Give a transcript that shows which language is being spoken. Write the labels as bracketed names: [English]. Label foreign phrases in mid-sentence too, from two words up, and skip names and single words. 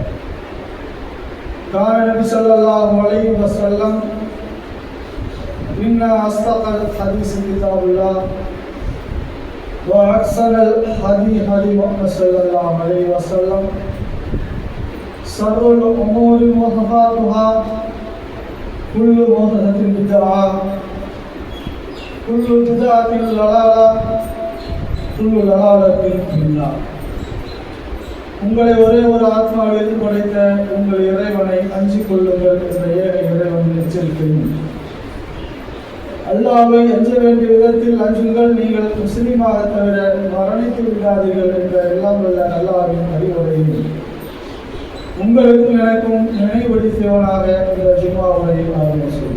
[Arabic] قال النبي صلى الله عليه وسلم إن أصدق الحديث كتاب الله وأحسن الهدي هدي محمد صلى الله عليه وسلم. شر الأمور محدثاتها كل محدثة بدعة كل بدعة ضلالة كل ضلالة في النار. [Tamil] உங்களை ஒரே ஒரு ஆத்மாவில் படைத்த உங்கள் இறைவனை அஞ்சிக் கொள்ளுங்கள் என்ற ஏக இறைவன் எச்சரிக்கையும். அல்லாஹ்வை அஞ்ச வேண்டிய விதத்தில் அஞ்சுங்கள், நீங்கள் முஸ்லிமாக தவிர மரணித்து விடாதீர்கள் என்ற எல்லாம் வல்ல அல்லாஹ்வின் அறிவுரையும் உங்களுக்கும் எனக்கும் நினைவுபடுத்தியவனாக இந்த ஜும்மாவுரை ஆரம்பித்தோம்.